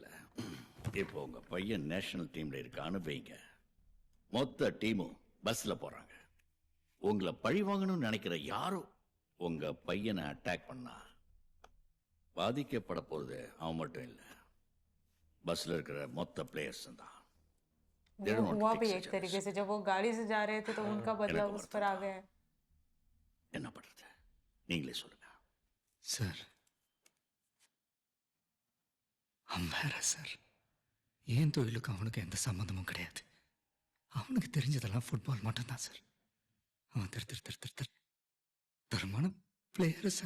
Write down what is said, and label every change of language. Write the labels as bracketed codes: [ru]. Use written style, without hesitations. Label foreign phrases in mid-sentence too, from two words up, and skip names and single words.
[ta] இப்போ உங்க பையன் நேஷனல் டீம்ல இருக்கான்னு வைங்க, மொத்த டீமும் பஸ்ல போறாங்க. உங்களை பழி வாங்கணும்னு நினைக்கிற யாரோ உங்க பையனை அட்டாக் பண்ணா பாதிக்கப்பட போறது அவன் மட்டும் இல்ல, பஸ்ல இருக்கிற மொத்த பிளேயர்ஸ் தான். [en] They don't [hi] वो [en] want to [hi] हुआ [en] take [hi] भी [en] such [hi] एक [en] a [hi] तरीके [en] risk. [hi] से, जब वो गाड़ी से जा रहे थे तो उनका बदला [ta] எனக்கு [hi] उस पर आ गया है। [ta] என்ன பண்றது, நீங்களே சொல்லுங்க. சார் அவன் வேற சார். ஏன் தொழிலுக்கு அவனுக்கு எந்த சம்மந்தமும் கிடையாது. அவனுக்கு தெரிஞ்சதெல்லாம் ஃபுட்பால் மட்டும்தான் சார். அவன் தரமான பிளேயரு சார்.